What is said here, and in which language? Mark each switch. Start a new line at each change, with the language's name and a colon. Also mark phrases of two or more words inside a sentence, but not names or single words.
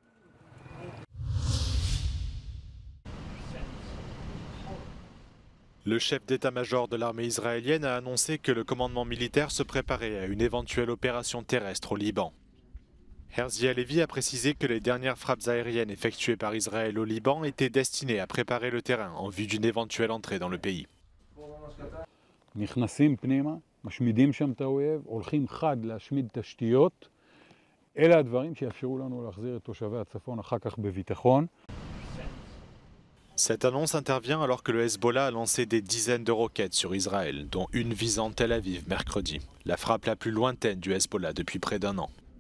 French: Le chef d'état-major de l'armée israélienne a annoncé que le commandement militaire se préparait à une éventuelle opération terrestre au Liban. Herzi Halevi a précisé que les dernières frappes aériennes effectuées par Israël au Liban étaient destinées à préparer le terrain en vue d'une éventuelle entrée dans le pays.
Hebrew: משמידים שם את האויב, הולכים חד להשמיד תשתיות. אלה הדברים שיאפשרו לנו להחזיר את תושבי הצפון אחר כך בביטחון.
French: Cette annonce intervient alors que le Hezbollah a lancé des dizaines de roquettes sur Israël, dont une visant Tel Aviv mercredi, la frappe la plus lointaine du Hezbollah depuis près d'un an.